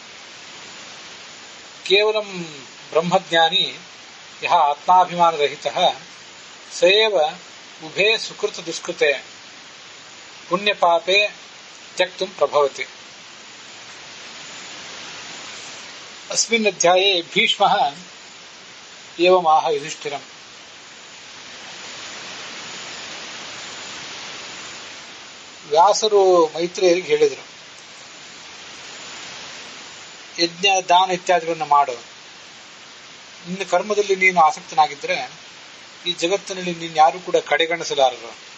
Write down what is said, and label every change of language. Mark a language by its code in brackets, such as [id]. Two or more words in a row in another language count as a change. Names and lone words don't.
[sa] केवलं ब्रह्मज्ञानी यः आत्माभिमानरहितः स एव उभे सुकृत दुष्कृते पुण्यपापे त्यक्तुं प्रभवति. अस्मिन् अध्याये भीष्मः एवमाह युधिष्ठिरम्. [kn] ವ್ಯಾಸರು ಮೈತ್ರೇಯರಿಗೆ ಹೇಳಿದರು, ಯಜ್ಞ ದಾನ ಇತ್ಯಾದಿಗಳನ್ನು ಮಾಡು. ನಿನ್ನ ಕರ್ಮದಲ್ಲಿ ನೀನು ಆಸಕ್ತನಾಗಿದ್ದರೆ ಈ ಜಗತ್ತಿನಲ್ಲಿ ನೀನು ಯಾರು ಕೂಡ ಕಡೆಗಣಿಸಲಾರರು.